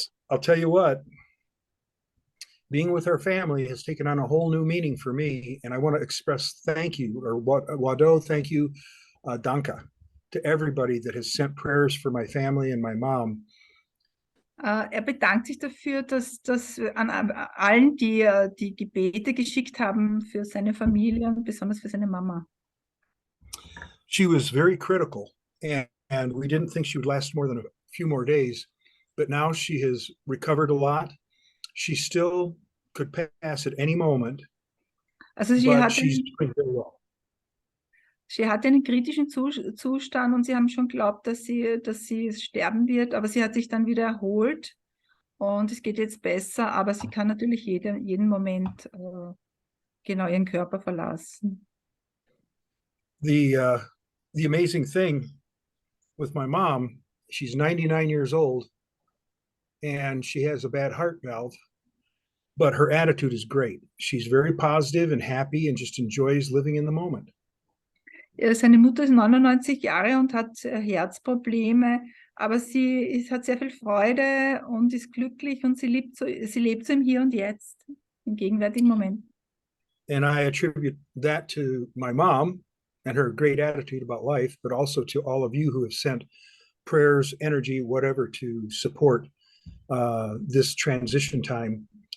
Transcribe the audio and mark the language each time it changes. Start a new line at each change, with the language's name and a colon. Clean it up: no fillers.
English: I'll tell you what, being with our family has taken on a whole new meaning for me. And I want to express thank you, or Wado, thank you, Danka, to everybody that has sent prayers for my family and my mom.
German: Er bedankt sich dafür, dass an allen, die die Gebete geschickt haben für seine Familie und besonders für seine Mama.
English: She was very critical, and we didn't think she would last more than a few more days, but now she has recovered a lot. She still could pass at any moment,
German: Also
English: but she's doing very well.
German: sie hatte einen kritischen Zustand und sie haben schon geglaubt, dass sie sterben wird, aber sie hat sich dann wieder erholt und es geht jetzt besser, aber sie kann natürlich jeden Moment genau ihren Körper verlassen.
English: The amazing thing with my mom, she's 99 years old and she has a bad heart valve, but her attitude is great. She's very positive and happy and just enjoys living in the moment.
German: Seine Mutter ist 99 Jahre und hat Herzprobleme, aber sie hat sehr viel Freude und ist glücklich und sie lebt so im Hier und Jetzt, im gegenwärtigen Moment.
English: And I attribute that to my mom and her great attitude about life, but also to all of you who have sent prayers, energy, whatever, to support this transition time.